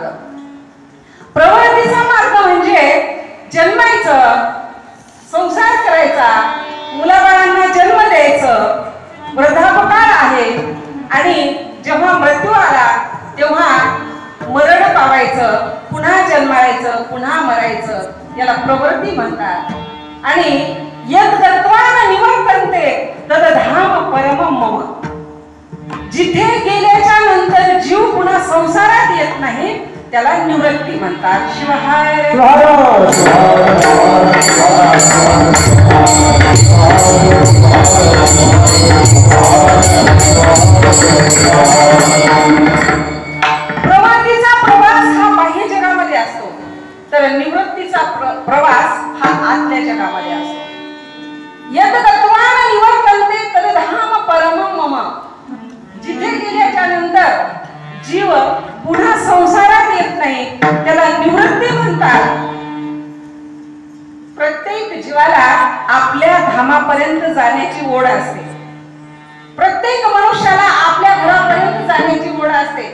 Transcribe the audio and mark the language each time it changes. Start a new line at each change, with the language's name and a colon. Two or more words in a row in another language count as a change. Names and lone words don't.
Marathi: प्रवृत्तीचा मार्ग म्हणजे जन्मायचं, संसार करायचा, मुलाबाळांना जन्म द्यायचं, वृद्धापकाळ आहे आणि जेव्हा मृत्यू आला तेव्हा मरण पावायचं, पुन्हा जन्मायचं, पुन्हा मरायचं, याला प्रवृत्ती म्हणतात।
Sanskrit: आणि यत् गत्वा न निवर्तन्ते तद्धाम परमं मम,
Marathi: जिथे गेल्याच्या नंतर जीव पुन्हा संसारात येत नाही त्याला निवृत्ती म्हणतात। शिवहाय प्रवासीचा प्रवास हा बाह्य जगामध्ये असतो, तर निवृत्तीचा प्रवास हा आतल्या जगामध्ये असतो।
Sanskrit: यत् गत्वा न निवर्तन्ते तद्धाम परमं मम,
Marathi: जिथे गेल्याच्या नंतर जीव पुन्हा संसारात येत नाही त्याला निवृत्ती म्हणतात। प्रत्येक जीवाला आपल्या धामापर्यंत जाण्याची ओढ असते। प्रत्येक मनुष्याला आपल्या घरापर्यंत जाण्याची ओढ असते।